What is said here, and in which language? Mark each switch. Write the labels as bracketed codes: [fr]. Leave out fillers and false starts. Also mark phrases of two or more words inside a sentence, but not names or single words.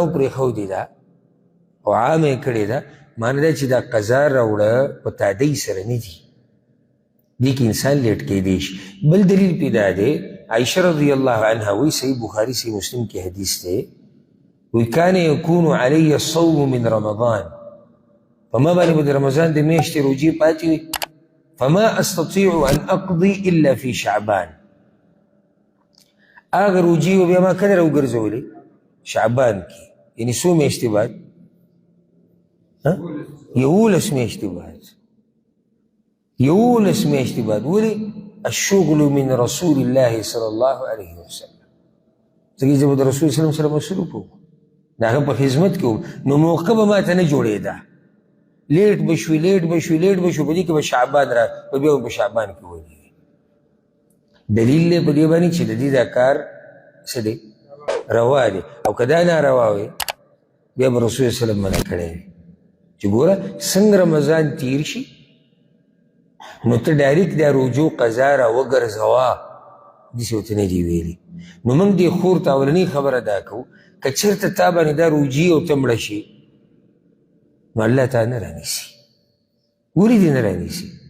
[ps] پرېښودې ده او عامه یې کړې ده معنی دا چې دا قضا راوړه په تادۍ سره نه دي دې کې انسان لیټ کېدی شي بل دلیل پې دا دی عایشه [ar] رضی الله عنها [ps] وایي صحیح بخاري صحیح مسلم کې حدیث دی وی [ar] کان یکون علی الصوم من رمضان [ps] په ما باندې به د رمضان د میاشتې روجې پاتې وي [ar] فما استطيع ان اقضي الا في شعبان [ps] اگر روجي وبیا ما کله راوګرځولې شعبان کې یعنی څو میاشتې بعد 11 میاشتې بعد 11 میاشتې بعد ولې [ar] الشغل من رسول الله صلى الله عليه وسلم [ps] ځکه چې د رسول [ar] صلی الله علیه وسلم [ps] سره مصروف وو د هغه په خدمت کې نو موقع به ما ته نه جوړېده لیټ بشوي په دې کې به شعبان را په بیا په شعبان کې ودی دلیل دی په دې باندې چې د دې دا کار څه دی روا دی او که دا ناروا وي بیا به رسول [ar] صلی الله علیه وسلم [ps] منع کړی وي چې ګوره څنګه رمضان تیر شي نو ته ډایرکټ دا روجو قضا را وګرځوه داسې ورته نه دي ویلي نو موږ دې خور ته اولنۍ خبره دا کوو که چېرته تا باندې دا روجي او ته مړه شي نو الله تا نه رانیسي ولې دې نه رانیسي